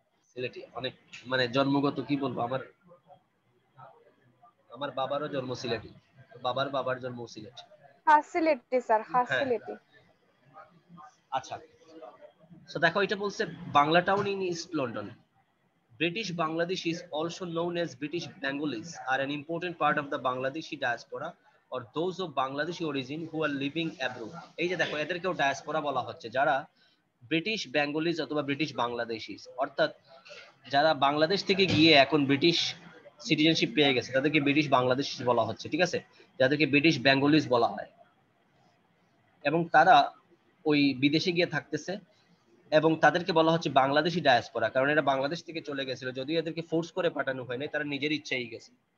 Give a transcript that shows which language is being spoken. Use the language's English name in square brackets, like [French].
[Bangla] সিলেটি অনেক মানে জন্মগত, কি বলবো, আমার আমার বাবারও জন্ম সিলেটি, বাবার বাবার জন্ম সিলেট। হ্যাঁ সিলেটি স্যার, হ্যাঁ হ্যাঁ, সিলেটি। আচ্ছা। সো দেখো এটা বলছে Bangla town in east London. [English] British Bangladeshi is also known as British Bengalis are an important part of the Bangladeshi diaspora or those of Bangladeshi origin who are living abroad. [Bangla] এই যে দেখো এদেরকেও ডায়াসপোরা বলা হচ্ছে, যারা ব্রিটিশ বেঙ্গলিজ অথবা British বাংলাদেশিস, অর্থাৎ যারা বাংলাদেশ থেকে গিয়ে এখন ব্রিটিশ সিটিজেনশিপ পেয়ে গেছে তাদেরকে ব্রিটিশ বাংলাদেশি বলা হচ্ছে, ঠিক আছে? যাদেরকে ব্রিটিশ বেঙ্গলিজ বলা হয়, এবং তারা ওই বিদেশে গিয়ে থাকতেছে, এবং তাদেরকে বলা হচ্ছে বাংলাদেশি ডায়াসপোরা, কারণ এরা বাংলাদেশ থেকে চলে গেছিল, যদিও এদেরকে ফোর্স করে পাঠানো হয়নি, তারা নিজের ইচ্ছাই গেছে।